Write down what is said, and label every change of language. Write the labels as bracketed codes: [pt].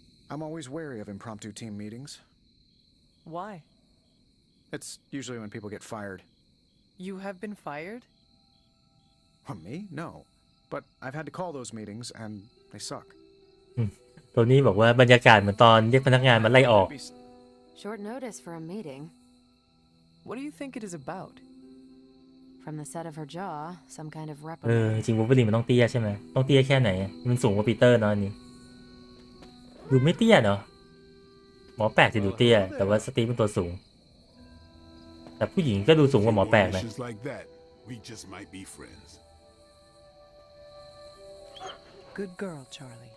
[en] I'm always wary of impromptu team meetings. Why? It's usually when people get fired. You have been fired? Me? No. But I've had to call those meetings, and they suck. [th] ตัวนี้บอกว่าบรรยากาศเหมือนตอนเรียกพนักงานมาไล่ออก [en] Short notice for a meeting. What do you think it is about? From the set of her jaw, some kind of [th] จ [en] reprimand. [th] ริงวูล์ฟเวอรีนมันต้องเตี้ยใช่ไหมต้องเตี้ยแค่ไหนมันสูงกว่าปีเตอร์เนาะอันนี้ดูไม่เตี้ยเนาะหมอแปลกจะดูเตี้ยแต่ว่าสตีฟเป็นตัวสูงแต่ผู้หญิงก็ดูสูงกว่าหมอแปลกนะ [en] Wishes like that, we just might be friends. Good girl, Charlie.